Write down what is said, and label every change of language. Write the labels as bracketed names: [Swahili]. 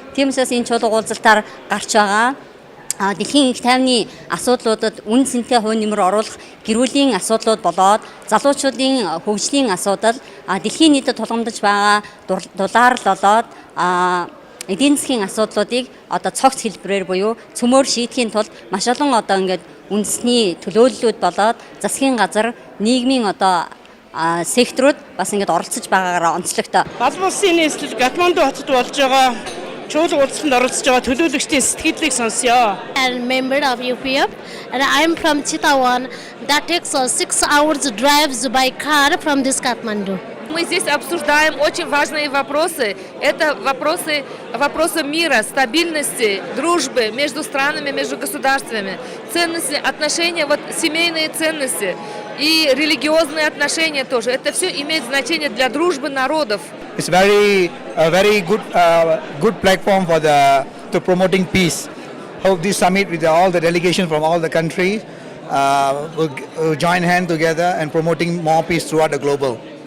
[Mongolian] Тийм учраас энэ чуулга уулзалтаар гарч байгаа дэлхийн их тайвны асуудлуудад үн цэнтэй хувь нэмэр оруулах гэр бүлийн асуудлууд болоод залуучуудын хөгжлийн асуудал дэлхийн нийтэд тулгамдж байгаа дулаар болоод эдийн засгийн асуудлуудыг одоо цогц хэлбэрээр буюу цөмөр шийдэхийн тулд маш олон одоо ингээд үндэсний төлөөллүүд болоод засгийн газар нийгмийн одоо секторууд бас ингээд оролцож байгаагаараа онцлогтой. Балбан улсын нийслэл Катманду хотод болж байгаа чуулга уулзалтанд оролцож байгаа төлөөлөгчдийн сэтгэлдлийг сонсё. [English] I'm a member of UPF and I'm from Chitawan. That takes 6 hours drives by car from this Kathmandu. [Russian] Мы здесь обсуждаем очень важные вопросы. Это вопросы мира, стабильности, дружбы между странами, между государствами, ценности, отношения, вот семейные ценности и религиозные отношения тоже. Это все имеет значение для дружбы народов. [English] It's a very good platform for to promoting peace. Hope this summit with all the delegations from all the countries will join hands together and promoting more peace throughout the global.